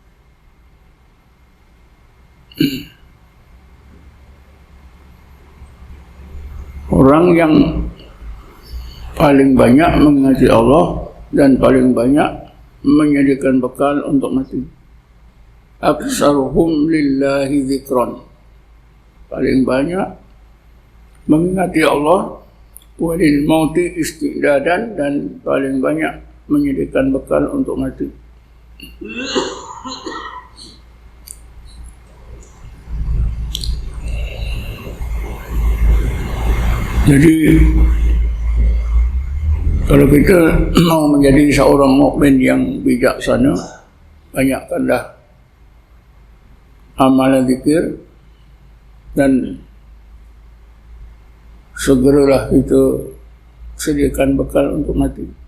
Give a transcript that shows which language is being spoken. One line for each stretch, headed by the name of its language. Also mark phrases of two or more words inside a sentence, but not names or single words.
Malay: Orang yang paling banyak mengingati Allah dan paling banyak menyediakan bekal untuk mati.
Arabic: أكثرهم لله ذكرا,
Malay: paling banyak mengingati Allah,
Arabic: وللموت استعدادا,
Malay: dan paling banyak menyediakan bekal untuk mati. Jadi kalau kita mau menjadi seorang mukmin yang bijaksana, banyakkanlah amalan zikir dan segeralah kita sediakan bekal untuk mati.